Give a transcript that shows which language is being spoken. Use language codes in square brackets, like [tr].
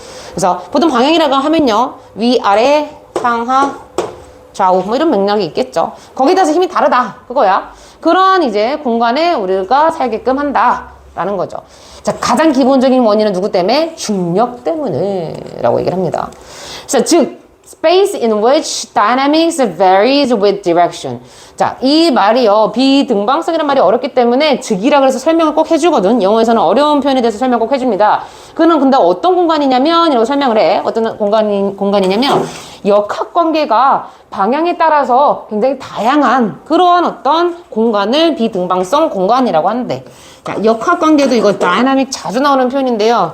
[ko] 그래서 보통 방향이라고 하면요, 위, 아래, 상하, 좌우 뭐 이런 맥락이 있겠죠. 거기에 따라서 힘이 다르다 그거야. 그러한 이제 공간에 우리가 살게끔 한다라는 거죠. 자, 가장 기본적인 원인은 누구 때문에? 중력 때문에 라고 얘기를 합니다. 그래서 즉 [en] space in which dynamics varies with direction. [ko] 자, 이 말이요, 비등방성이라는 말이 어렵기 때문에 즉이라 그래서 설명을 꼭 해주거든. 영어에서는 어려운 표현에 대해서 설명 꼭 해줍니다. 그는 근데 어떤 공간이냐면 이라고 설명을 해. 어떤 공간이냐면 역학관계가 방향에 따라서 굉장히 다양한 그러한 어떤 공간을 비등방성 공간이라고 하는데, 자, 역학관계도 이거 다이나믹 자주 나오는 표현인데요.